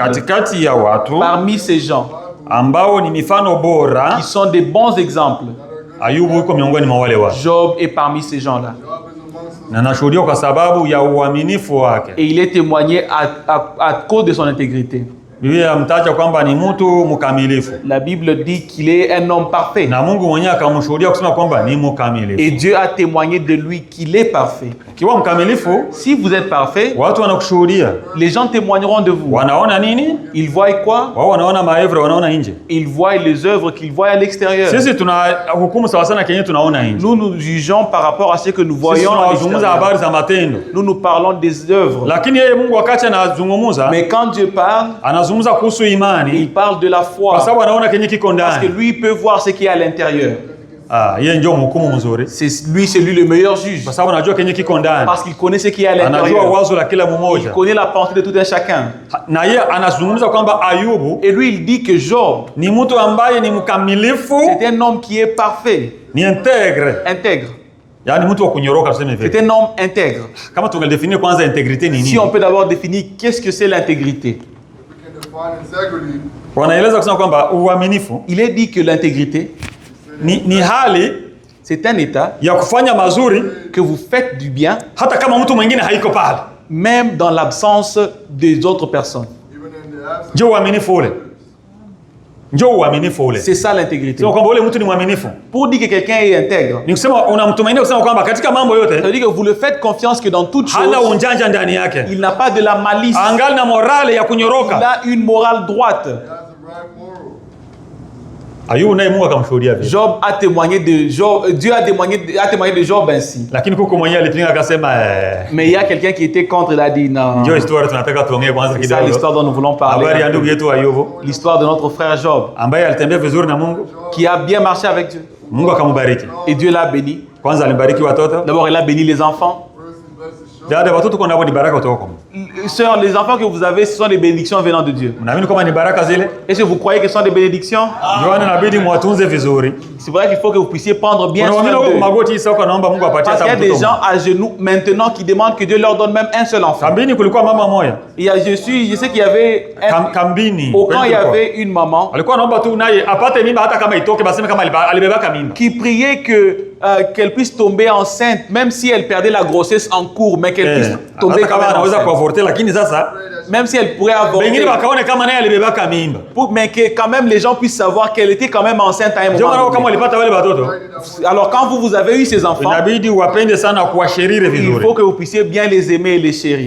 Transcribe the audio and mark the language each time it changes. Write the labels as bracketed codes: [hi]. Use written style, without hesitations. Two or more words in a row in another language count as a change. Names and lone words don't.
[fr] Parmi ces gens qui sont des bons exemples, Job est parmi ces gens-là. Et il est témoigné à cause de son intégrité. [sw] Biblia amtaja kwamba ni mtu mkamilifu. [fr] La Bible dit qu'il est un homme parfait. [sw] Na Mungu mwenyewe akamshuhudia kusema kwamba ni mkamilifu. [fr] Et Dieu a témoigné de lui qu'il est parfait. [sw] Kiwa mkamilifu, [fr] si vous êtes parfait, [sw] watu wanakushuhudia. [fr] Les gens témoigneront de vous. [sw] Wanaona nini? [fr] Ils voient quoi? [sw] Wao wanaona maevre, wanaona nje. [fr] Ils voient les œuvres qu'ils voient à l'extérieur. [sw] Sisi tunahukumu sawa sana kenye tunaona nje. [fr] Nous jugeons par rapport à ce que nous voyons à l'extérieur. Nous parlons des œuvres. [sw] Lakini yeye Mungu wakati anazungumza, [fr] mais quand Dieu parle, [sw] anazungumza kuhusu imani. [fr] Il parle de la foi. [sw] Kwa sababu anaona kenye kiko ndani. [fr] Parce que lui peut voir ce qui est à l'intérieur. [sw] Yeye ndio mhukumu mzuri. [fr] C'est lui le meilleur juge. [sw] Kwa sababu anajua kenye kiko ndani. [fr] Parce qu'il connaît ce qui est à l'intérieur. [sw] Anajua wazo la kila mmoja. [fr] Il connaît la pensée de tout un chacun. [sw] Na yeye anazungumza kwamba Ayubu, [fr] et lui il dit que Job [sw] ni mtu ambaye ni mkamilifu. [fr] C'est un homme qui est parfait. [sw] Ni intègre. [fr] Intègre. [sw] Yaani mtu wa kunyoroka tuseme vile. [fr] C'est un homme intègre. [sw] Kama tungedefinir kwanza intégrité ni nini? [fr] Si on peut d'abord définir qu'est-ce que c'est l'intégrité. [sw] Wanaeleza kusema kwamba uaminifu. [fr] Il est dit que l'intégrité [sw] ni hali, [fr] c'est un état [sw] ya kufanya mazuri [fr] que vous faites du bien [sw] hata kama mtu mwingine haiko pale, [fr] même dans l'absence des autres personnes. [sw] Njoo uaminifu ule. Njoo uaminifu ule. [fr] C'est ça l'intégrité. [sw] Sio kwamba ule mtu ni mwaminifu. [fr] Pour dire que quelqu'un est intègre. [sw] Ni kusema unamtumainia kusema kwamba katika mambo yote. [fr] Ça veut dire que vous le faites confiance que dans toute chose. [sw] Hana unjanja ndani yake. [fr] Il n'a pas de la malice. [sw] Angali na morale ya kunyoroka. [fr] Il a une morale droite. [sw] Ayubu naye Mungu akamshuhudia vile. [fr] Job a témoigné de Job, Dieu a témoigné de Job ainsi. [sw] Lakini kuko mwenyewe alipinga akasema [fr] mais il y a quelqu'un qui était contre, il a dit non. [sw] Ndio histoire tunataka tuongee kwanza kidogo. [fr] C'est l'histoire dont nous voulons parler. [sw] Habari ya ndugu yetu Ayubu. [fr] L'histoire de notre frère Job. [sw] Ambaye alitembea vizuri na Mungu. [fr] Qui a bien marché avec Dieu. [sw] Mungu akambariki. [fr] Et Dieu l'a béni. [sw] Kwanza alimbariki watoto. [fr] D'abord il a béni les enfants. [sw] Dada watoto kuna hapo ni baraka kutoka kwa Mungu. [fr] Sœurs, les enfants que vous avez, ce sont des bénédictions venant de Dieu. [sw] Mnaamini kama ni baraka zile? [fr] Est-ce que vous croyez que ce sont des bénédictions? [sw] Ndio inabidi mwatunze vizuri. [fr] C'est vrai qu'il faut que vous puissiez prendre bien soin d'eux. [sw] Magoti sasa naomba Mungu apatie [fr] Parce qu'il y a des gens à genoux maintenant qui demandent que Dieu leur donne même un seul enfant. [sw] Kambini kulikuwa mama moja. [fr] Je sais qu'il y avait [sw] Kambini. [fr] Au camp il y avait une maman. [sw] Alikuwa anaomba tu naye apate mimba hata kama itoke baseme kama alibebaka mimba. [fr] Qui priait que qu'elle puisse tomber enceinte même si elle perdait la grossesse en cours, mais qu'elle puisse tomber quand même enceinte. Même si elle pourrait avorter. Mais que quand même les gens puissent savoir qu'elle était quand même enceinte à un moment donné. Alors quand vous avez eu ces enfants, il faut que vous puissiez bien les aimer et les chérir.